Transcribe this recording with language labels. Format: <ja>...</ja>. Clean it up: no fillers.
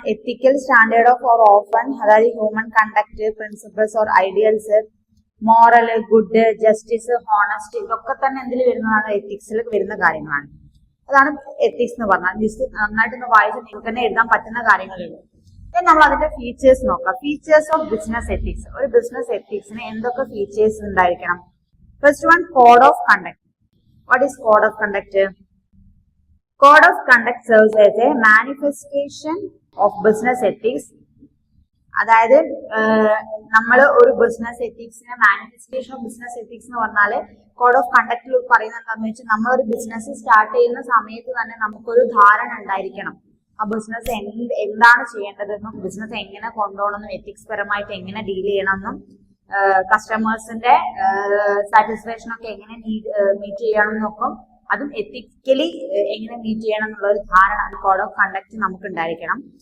<en>ethical standard of or often, അതായത് human conduct, principles or ideals, moral, good, justice, honesty,</en> <ml>ഇതൊക്കെ തന്നെ എന്തിൽ വരുന്നതാണ്? എത്തിക്സിൽ വരുന്ന കാര്യങ്ങളാണ്. അതാണ് എത്തിക്സ് എന്ന് പറഞ്ഞാൽ. ജസ്റ്റ് നന്നായിട്ടൊന്ന് വായിച്ച് നിങ്ങൾക്ക് തന്നെ എഴുതാൻ പറ്റുന്ന കാര്യങ്ങളുള്ളൂ. നമ്മൾ അതിന്റെ ഫീച്ചേഴ്സ് നോക്കാം.</ml> <en>Features of business ethics.</en> <ml>ഒരു ബിസിനസ് എത്തിക്സിന് എന്തൊക്കെ ഫീച്ചേഴ്സ് ഉണ്ടായിരിക്കണം?</ml> <en>First one, code of conduct. What is code of conduct? Code of conduct serves as a manifestation of business ethics.</en> <ml>അതായത് നമ്മൾ ഒരു business എത്തിക്സിനെ, manifestation of business ethics എന്ന് പറഞ്ഞാല് code of കണ്ടക്റ്റിൽ പറയുന്നത് എന്താണെന്ന് വെച്ചാൽ, നമ്മളൊരു ബിസിനസ് സ്റ്റാർട്ട് ചെയ്യുന്ന സമയത്ത് തന്നെ നമുക്കൊരു ധാരണ ഉണ്ടായിരിക്കണം. ആ ബിസിനസ് എന്താണ് ചെയ്യേണ്ടതെന്നും, ബിസിനസ് എങ്ങനെ കൊണ്ടുപോകണമെന്നും, എത്തിക്സ് പരമായിട്ട് എങ്ങനെ ഡീൽ ചെയ്യണമെന്നും, കസ്റ്റമേഴ്സിന്റെ സാറ്റിസ്ഫാക്ഷൻ ഒക്കെ എങ്ങനെ മീറ്റ് ചെയ്യണമെന്നൊക്കെ, അതും എത്തിക്കലി എങ്ങനെ മീറ്റ് ചെയ്യണം എന്നുള്ള ഒരു ധാരണ കോഡ് ഓഫ് കണ്ടക്ട് നമുക്ക് ഉണ്ടായിരിക്കണം.</ml>